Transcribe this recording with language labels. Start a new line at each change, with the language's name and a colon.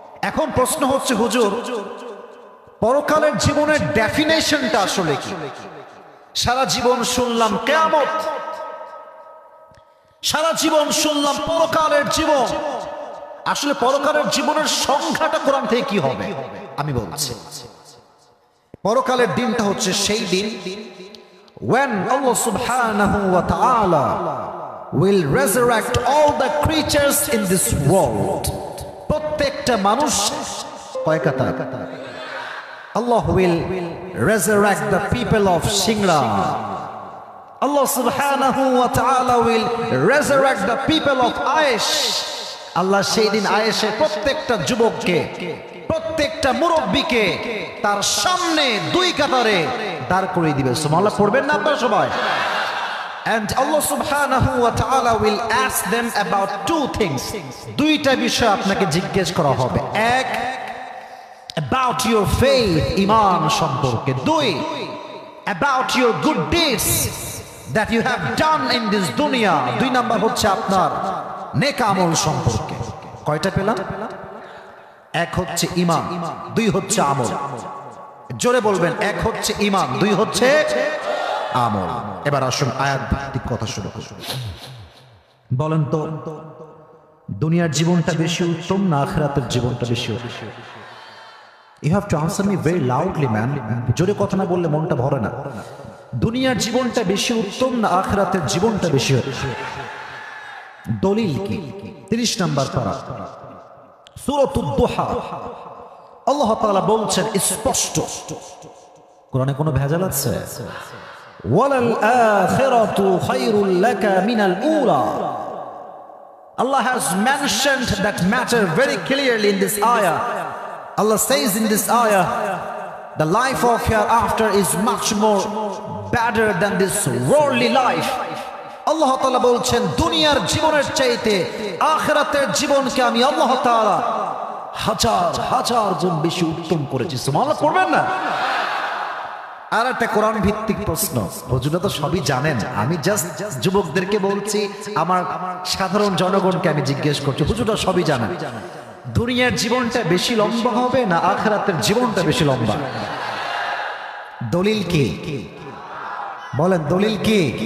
Bangla: এখন প্রশ্ন হচ্ছে, হুজুর, পরকালের জীবনের ডেফিনেশনটা আসলে কি? সারা জীবন শুনলাম কিয়ামত, সারা জীবন শুনলাম পরকালের জীবন। আসলে পরকালের জীবনের সংখ্যাটা কোরআন থেকে কি হবে? আমি বলছি, পরকালের দিনটা হচ্ছে সেই দিন
English: when Allah subhanahu wa ta'ala will resurrect all the creatures in this world.
Bangla: প্রত্যেকটা মানুষ, কয় কথা?
English: Allah will resurrect the people of Shingra. Allah subhanahu wa ta'ala will resurrect the people of Aish.
Bangla: আল্লাহ সেই দিন আয়েশের প্রত্যেকটা যুবককে, প্রত্যেকটা মুরব্বীকে তার সামনে দুই কাতারে দাঁড় করিয়ে দিবে। সুবহানাল্লাহ পড়বেন না আপনারা সবাই?
English: And Allah subhanahu wa ta'ala will ask them about two things.
Bangla: দুইটা বিষয় আপনাকে জিজ্ঞেস করা হবে। এক,
English: about your faith,
Bangla: ইমান সম্পর্কে।
English: দুই, about your good deeds that you have done in this dunya.
Bangla: দুই নাম্বার হচ্ছে আপনার নেক আমল সম্পর্কে। কয়টা পেলাম? এক হচ্ছে ইমান, দুই হচ্ছে আমল। জোরে বলবেন, এক হচ্ছে ইমান, দুই হচ্ছে আমল। এবার আসুন আয়াত ভিত্তিক কথা শুরু করুন। বলেন তো, দুনিয়ার জীবনটা বেশি উত্তম না আখিরাতের জীবনটা বেশি উত্তম?
English: You have to answer me very loudly, man.
Bangla: জোরে কথা না বললে মনটা ভরে না। দুনিয়ার জীবনটা বেশি উত্তম না আখিরাতের জীবনটা বেশি উত্তম? দলিল কি? 30 নম্বর পারা, সূরাতুদ দুহা। আল্লাহ তাআলা বলছেন স্পষ্ট, কোরআনে কোনো ভেজাল আছে?
Arabic: ওয়ালাল আখিরাতু খায়রুল লাকা মিনাল উলা।
English: Allah has mentioned that matter very clearly in this ayah. Allah says in this ayah, the life of hereafter is much more better than this worldly life.
Bangla: আল্লাহ তাআলা বলছেন দুনিয়ার জীবনের চাইতে আখিরাতের জীবনকে আমি আল্লাহ তাআলা হাজার হাজার গুণ বেশি উত্তম করেছি। সুবহানাল্লাহ পড়বেন না? আর একটা কোরআন ভিত্তিক প্রশ্ন, হুজুরা তো সবই জানেন, আমি জাস্ট যুবকদেরকে বলছি, আমার সাধারণ জনগণকে আমি জিজ্ঞেস করছি, হুজুরা সবই জানেন, দুনিয়ার জীবনটা বেশি লম্বা হবে না আখিরাতের জীবনটা বেশি লম্বা? দলিল কি? বলেন দলিল কি?